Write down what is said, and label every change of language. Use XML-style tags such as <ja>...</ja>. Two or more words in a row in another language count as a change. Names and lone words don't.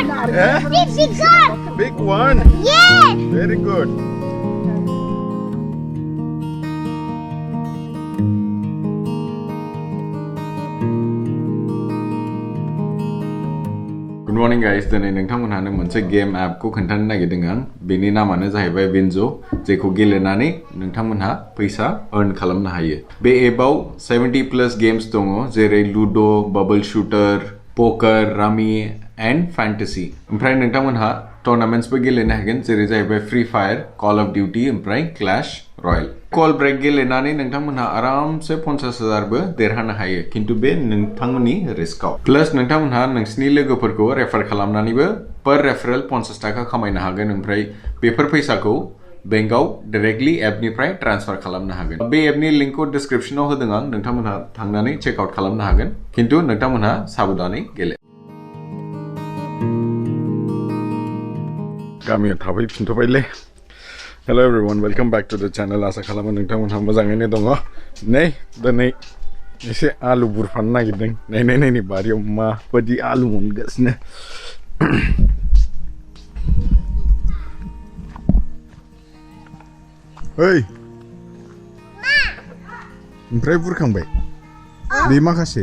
<en>Big one. Big one. Yes. Very good. Good morning guys.</en> <brx>दिनै नोंथांमोनहानो मोनसे गेम एप को खोन्थानो नागिरदों आं बेनि नामानो जाहैबाय विनजो जेखौ गेलेनानै नोंथांमोनहा फैसा अर्न खालामनो हायो बे एपआव 70</brx> <en>plus games</en> <brx>दङ जेरै लुडो</brx> <en>bubble shooter poker rummy and fantasy</en> <brx>ओमफ्राय नोंथांमोनहा टूर्नामेंट्सबो गेलेनो हागोन जेरै जाहैबाय फ्री फायर कॉल ऑफ ड्यूटी ओमफ्राय क्लैश रॉयल कॉल ब्रेक गेलेनानै नोंथांमोनहा आरामसे 50,000 बो देरहानो हायो किन्तु बे नोंथांमोननि रिस्कआव प्लस नोंथांमोनहा नोंसिनि लोगोफोरखौ रेफार खालामनानैबो</brx> <en>per referral</en> <brx>50 थाखा खामायनो हागोन ओमफ्राय बेफोर फैसाखौ बेंकआव डाइरेक्टली एपनिफ्राय ट्रान्सफार खालामनो हागोन बे एपनि लिंकखौ डिस्क्रिप्शनाव होदों आं नोंथांमोनहा थांनानै</brx> <en>check out</en> <brx>खालामनो हागोन किन्तु नोंथांमोनहा साबधानै गेले गामियाव थाफैफिनथ'बायलै</brx> <en>Hello everyone, welcome back to the channel.</en> <brx>आसा खालामो नोंथांमोनहा मोजाङैनो दङ नै दिनै एसे आलु बुरफानो नागिरदों नै बारियाव माबायदि आलु मोनगासिनो ओइ ओमफ्राय बुरखांबाय बे माखासे</brx>